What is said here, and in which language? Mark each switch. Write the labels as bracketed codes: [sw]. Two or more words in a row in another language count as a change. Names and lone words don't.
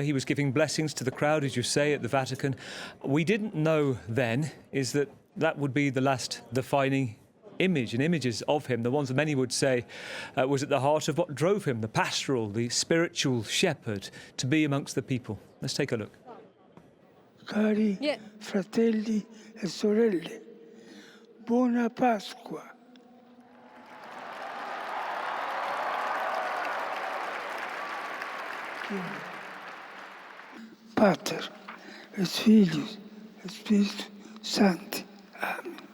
[en] He was giving blessings to the crowd, as you say, at the Vatican. We didn't know then is that would be the last defining image and images of him, the ones that many would say was at the heart of what drove him, the pastoral, the spiritual shepherd, to be amongst the people. Let's take a look. [it] Cari fratelli e sorelle, buona Pasqua. [la] Pater, et Filius, et Spiritus Sancti. Amen.